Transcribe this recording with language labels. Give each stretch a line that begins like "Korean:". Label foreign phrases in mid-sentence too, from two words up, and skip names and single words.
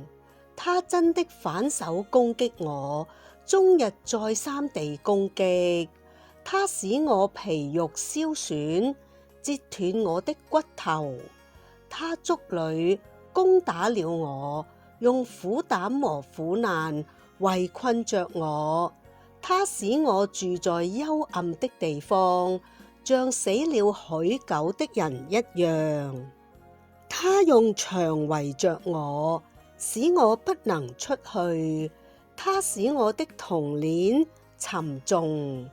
Chinese: 他真的反手攻擊我，終日再三地攻擊。他使我皮肉燒損，折斷我的骨頭。他築壘攻打了我，用苦膽和苦難圍困着我。他使我住在幽暗的地方，像死了許久的人一樣。他用牆圍着我，使我不能出去。他使我的銅鏈沉重。